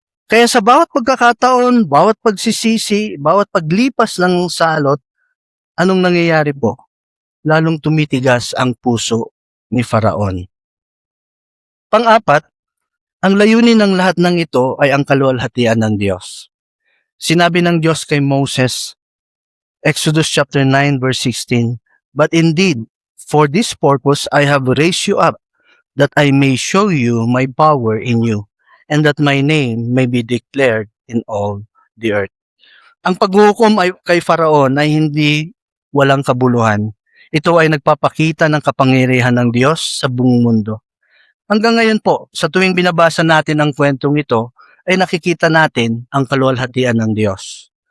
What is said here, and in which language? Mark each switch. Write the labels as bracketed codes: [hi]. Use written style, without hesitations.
[tl] Kaya sa bawat pagkakataon, bawat pagsisisi, bawat paglipas ng salot, anong nangyayari po? Lalong tumitigas ang puso ni Faraon. Pang-apat, ang layunin ng lahat ng ito ay ang kaluwalhatian ng Diyos. Sinabi ng Diyos kay Moses, [en] Exodus chapter 9 verse 16, But indeed, for this purpose I have raised you up, that I may show you my power in you, and that my name may be declared in all the earth. [tl] Ang paghuhukom kay Faraon ay hindi walang kabuluhan. Ito ay nagpapakita ng kapangyarihan ng Diyos sa buong mundo. Hanggang ngayon po, sa tuwing binabasa natin ang kwentong ito, ay nakikita natin ang kaluwalhatian ng Diyos.